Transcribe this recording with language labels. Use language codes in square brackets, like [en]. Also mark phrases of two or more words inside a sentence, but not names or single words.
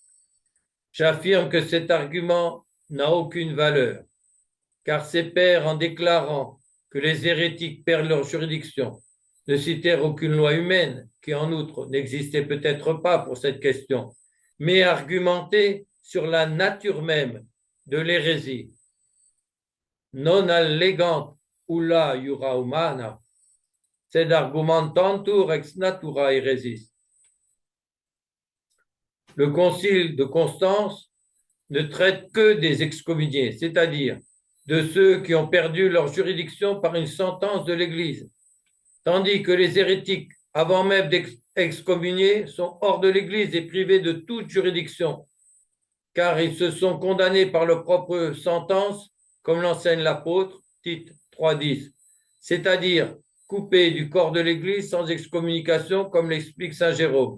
[fr] J'affirme que cet argument n'a aucune valeur, car ces pères, en déclarant que les hérétiques perdent leur juridiction, ne citèrent aucune loi humaine, qui en outre n'existait peut-être pas pour cette question, mais argumentaient sur la nature même de l'hérésie. [la] Non allegant ulla iura humana, sed argumentantur ex natura heresis. [fr] Le concile de Constance ne traite que des excommuniés, c'est-à-dire de ceux qui ont perdu leur juridiction par une sentence de l'Église, tandis que les hérétiques avant même d'excommunier, sont hors de l'Église et privés de toute juridiction, car ils se sont condamnés par leur propre sentence, comme l'enseigne l'apôtre, Tite 3,10, c'est-à-dire coupés du corps de l'Église sans excommunication, comme l'explique saint Jérôme.